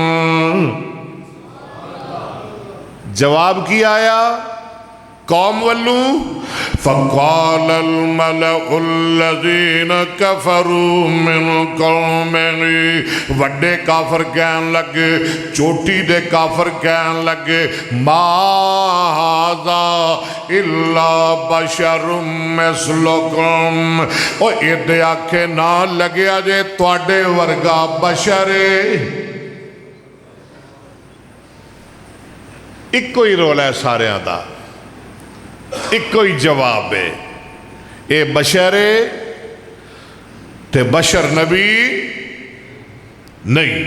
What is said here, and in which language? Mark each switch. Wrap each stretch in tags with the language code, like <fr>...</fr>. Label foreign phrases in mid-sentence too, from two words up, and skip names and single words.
<pa>جواب کی آیا قوم والو</pa> <ar>فقال الملأ الذين كفروا من قومه،</ar> <pa>وڈے کافر کہن لگے، چوٹی دے کافر کہن لگے</pa> <ar>ما هذا الا بشر مثلكم،</ar> <pa>او ایدے آکھے نہ لگیا جے تواڈے ورگا بشر۔ ایک کوئی رولا ہے سارے آدھا، ایک کوئی جواب ہے، اے بشر تے بشر نبی نہیں۔</pa>